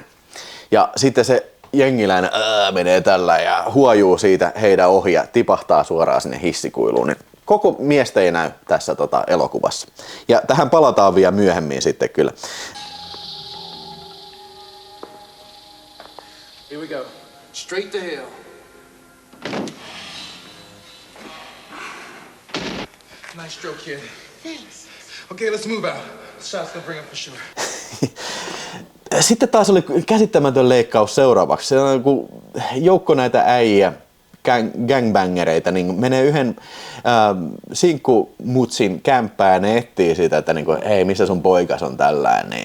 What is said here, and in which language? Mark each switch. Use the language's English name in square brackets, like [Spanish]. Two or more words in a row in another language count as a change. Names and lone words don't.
[Finnish] Ja sitten se jengiläinen menee tällä ja huojuu siitä heidän ohi ja tipahtaa suoraan sinne hissikuiluun. Niin koko miestä ei näy tässä elokuvassa. Ja tähän palataan vielä myöhemmin sitten kyllä. [English] Here we go. Straight to hell. Nice stroke, kid. Thanks. Okay, let's move out. Shot's gonna bring up for sure. [Finnish] Sitten taas oli käsittämätön leikkaus seuraavaksi. Se on joku joukko näitä äijä, gangbangereita, niin menee yhden sinkkumutsin kämppään ja ne etsii sitä, että niinku, hei, missä sun poikas on tällainen.